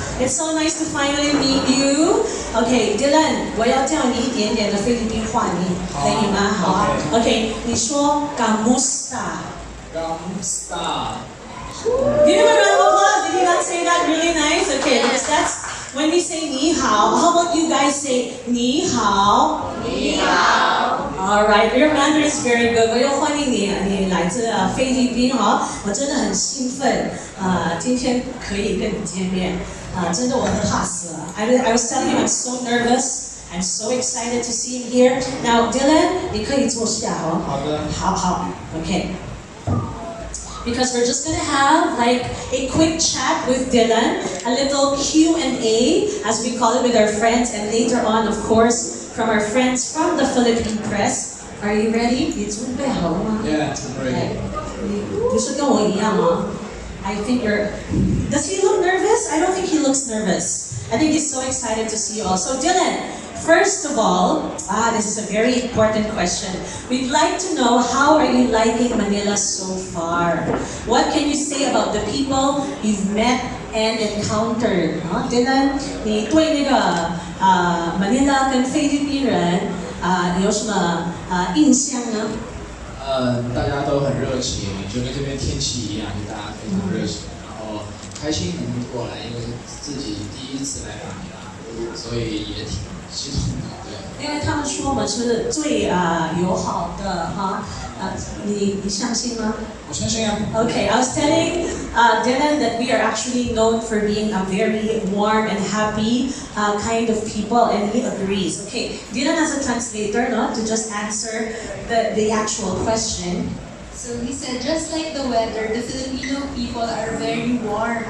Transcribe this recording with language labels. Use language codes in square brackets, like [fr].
[en] It's so nice to finally meet you. [zh] Okay, Dylan, 我要教你一点点的菲律宾话，你可以吗？好啊。 Okay, 你说 Kamusta. [tl] Kamusta. [en] Give him a round of applause. Did he not say that really nice? Okay, because that's when we say 你好. How about you guys say 你好? [zh] 你好. [en] All right, your Mandarin is very good. [zh] 我又欢迎你，你来自菲律宾哈，我真的很兴奋，今天可以跟你见面。真的我都怕死了。 [en] I was telling him I'm so nervous. I'm so excited to see him here. [zh] Now, Dylan, 你可以坐下哦。好的。好。Okay. [en] Because we're just gonna have like a quick chat with Dylan, a little Q&A, as we call it, with our friends, and later on, of course, from our friends from the Philippine press. Are you ready? [zh] 你准备好了吗？ [en] Yeah, I'm ready. [zh] 你是跟我一样吗？ [en] I think you're... Does he look nervous? I don't think he looks nervous. I think he's so excited to see you all. So Dylan, first of all, this is a very important question. We'd like to know, how are you liking Manila so far? What can you say about the people you've met and encountered? [zh] Dylan, 你对那个Manila 跟菲律宾人有什么印象呢？大家都很热情，就跟这边天气一样，就大家非常热情，然后开心能过来，因为是自己第一次来马尼拉，所以也挺激动的，对。因为他们说我们是最友好的哈，你相信吗？我相信啊。 [en] Okay, I was telling Dylan that we are actually known for being a very warm and happy kind of people, and he agrees. Okay, Dylan has a translator, no, to just answer the actual question. So he said, just like the weather, the Filipino people are very warm.